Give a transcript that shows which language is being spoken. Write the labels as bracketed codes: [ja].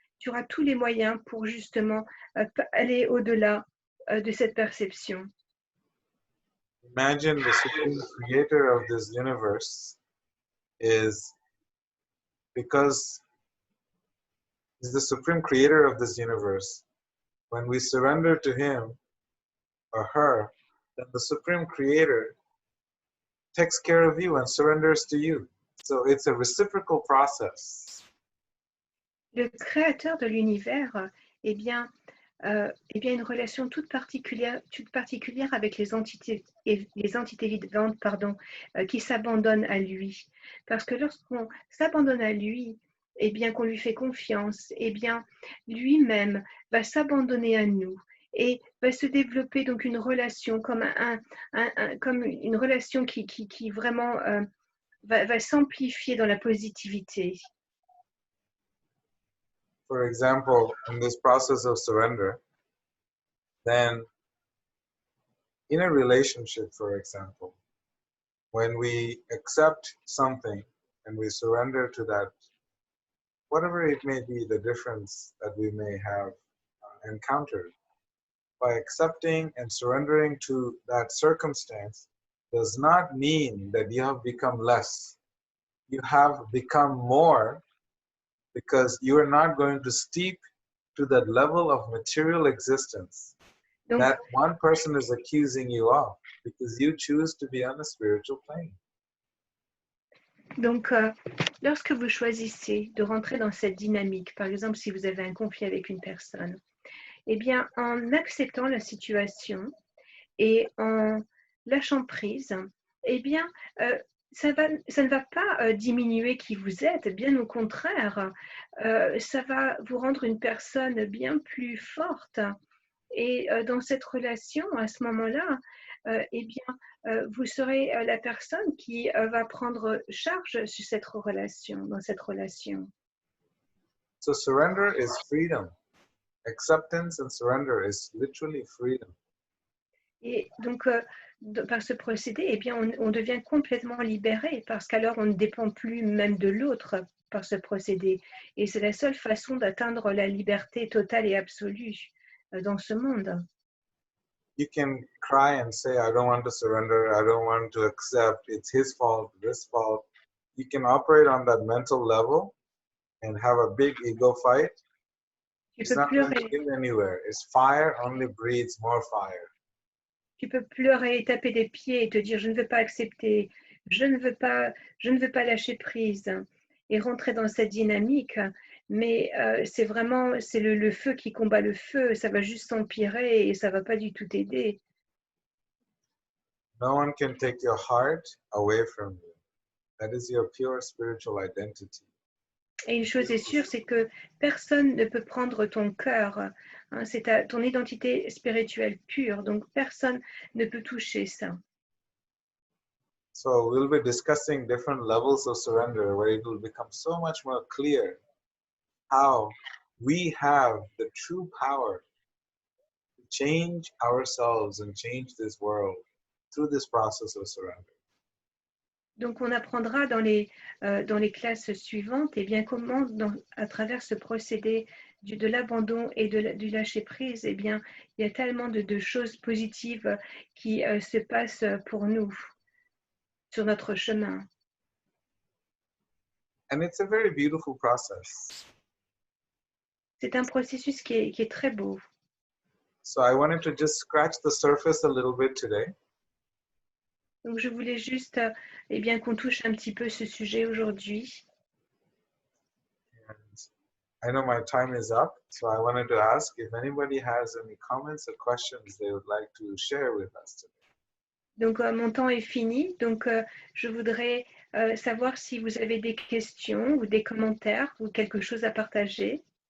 [fr] Tu auras tous les moyens pour justement aller au-delà de cette perception. [en] Imagine the supreme creator of this universe is because he's the supreme creator of this universe. When we surrender to him or her, then the supreme creator takes care of you and surrenders to you. So it's a reciprocal process. [fr] Le créateur de l'univers, eh bien, une relation toute particulière avec les entités vivantes, qui s'abandonnent à lui. Parce que lorsqu'on s'abandonne à lui, eh bien, qu'on lui fait confiance, eh bien, lui-même va s'abandonner à nous et va se développer donc une relation comme comme une relation qui vraiment va s'amplifier dans la positivité. [en] For example, in this process of surrender, then in a relationship, for example, when we accept something and we surrender to that, whatever it may be, the difference that we may have encountered, by accepting and surrendering to that circumstance does not mean that you have become less. You have become more, because you are not going to steep to that level of material existence [fr] Donc, [en] that one person is accusing you of, because you choose to be on a spiritual plane. [fr] Donc, lorsque vous choisissez de rentrer dans cette dynamique, par exemple, si vous avez un conflit avec une personne, eh bien, en acceptant la situation et en lâchant prise, eh bien, ça ne va pas diminuer qui vous êtes, bien au contraire, ça va vous rendre une personne bien plus forte. Et dans cette relation, à ce moment-là, eh bien, vous serez la personne qui va prendre charge sur cette relation, dans cette relation. [en] So surrender is freedom. Acceptance and surrender is literally freedom. [fr] Et donc, par ce procédé, eh bien, on devient complètement libéré, parce qu'alors on ne dépend plus même de l'autre par ce procédé. Et c'est la seule façon d'atteindre la liberté totale et absolue dans ce monde. [en] You can cry and say, I don't want to surrender, I don't want to accept, it's his fault, this fault. You can operate on that mental level and have a big ego fight. [fr] Tu [en] It's [fr] peux [en] not going to [fr] pleurer. [en] get anywhere. It's fire only breeds more fire. [fr] Tu peux pleurer, taper des pieds et te dire je ne veux pas accepter, je ne veux pas lâcher prise et rentrer dans cette dynamique. Mais c'est vraiment le feu qui combat le feu. Ça va juste s'empirer et ça va pas du tout t'aider. [en] No one can take your heart away from you. That is your pure spiritual identity. [fr] Et une chose est sûre, c'est que personne ne peut prendre ton cœur. Hein, c'est ton identité spirituelle pure. Donc personne ne peut toucher ça. [en] So we'll be discussing different levels of surrender, where it will become so much more clear how we have the true power to change ourselves and change this world through this process of surrender. [fr] Donc, on apprendra dans les classes suivantes eh bien, comment, à travers ce procédé de l'abandon et du lâcher-prise, eh bien, il y a tellement de choses positives qui se passent pour nous sur notre chemin. [en] And it's a very beautiful process. [fr] C'est un processus qui est très beau. [en] So I wanted to just scratch the surface a little bit today. [fr] Donc, je voulais juste eh bien, qu'on touche un petit peu ce sujet aujourd'hui. [en] I know my time is up, so I wanted to ask if anybody has any comments or questions they would like to share with us today. [fr] Donc, mon temps est fini. Donc, je voudrais savoir si vous avez des questions ou des commentaires ou quelque chose à partager.